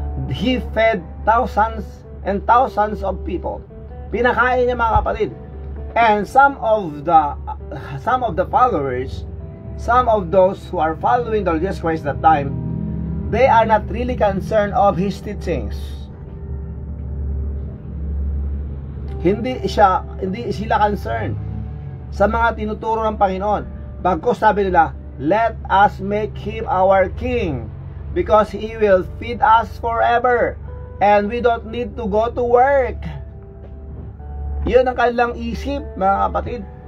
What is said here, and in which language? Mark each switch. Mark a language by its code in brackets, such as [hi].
[en] He fed thousands and thousands of people. [tl] Pinakain niya mga kapatid. [en] And some of the followers, some of those who are following the Lord Jesus Christ that time, they are not really concerned of His teachings. [tl] Hindi sila concerned sa mga tinuturo ng Panginoon. Bagkus sabi nila, [en] let us make Him our King, because He will feed us forever, and we don't need to go to work. [tl] Yun ang kanilang isip, mga kapatid.